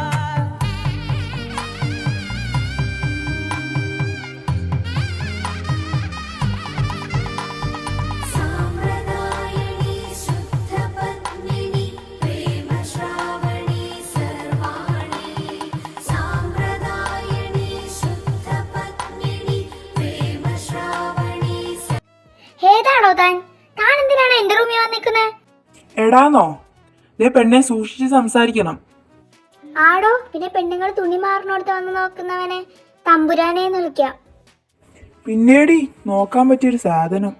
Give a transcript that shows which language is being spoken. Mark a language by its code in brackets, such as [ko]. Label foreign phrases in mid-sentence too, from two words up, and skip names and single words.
[te] సాంప్రదాయని శుద్ధ పద్మిని ప్రేమ శ్రావణి సర్వాణి సాంప్రదాయని శుద్ధ పద్మిని ప్రేమ శ్రావణి. [ml] ഏതാണോ താൻ? താൻ എന്തിനാണ് എന്റെ റൂമിൽ വന്നിരിക്കുന്നത്? എടാന്നോ? പെണ്ണെ സൂക്ഷിച്ച് സംസാരിക്കണം. ആടോ, പിന്നെ പെണ്ണുങ്ങൾ തുണി മാറിനോടത്ത് വന്ന് നോക്കുന്നവനെ തമ്പുരാനെ വിളിക്കാം. പിന്നീട് നോക്കാൻ പറ്റിയൊരു സാധനം.